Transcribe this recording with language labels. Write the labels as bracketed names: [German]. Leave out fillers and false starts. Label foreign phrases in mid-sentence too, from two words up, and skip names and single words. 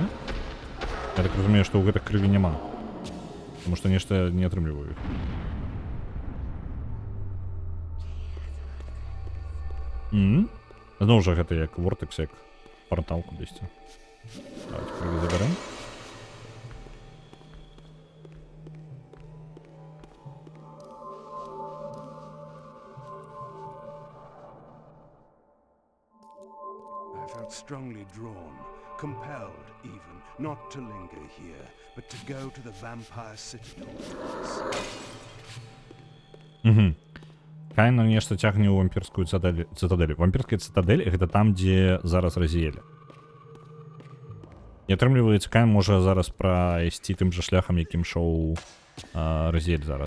[Belarusian] Я так разумею, што ў гэтых крыві няма. Таму што нешта не атрымліваю. Зноў жа гэта як вортекс, як партал кудысьці. Давайте крыві заберем. [English] Strongly drawn, compelled even, not to linger here, but to go to the vampire citadel. [Belarusian] Каін нешта цягне ў вампірскую цытадэль. Вампірская цытадэль — гэта там, дзе зараз Разіэль. І атрымліваецца, Каін можа зараз прайсці тым жа шляхам, якім шоў Разіэль зараз.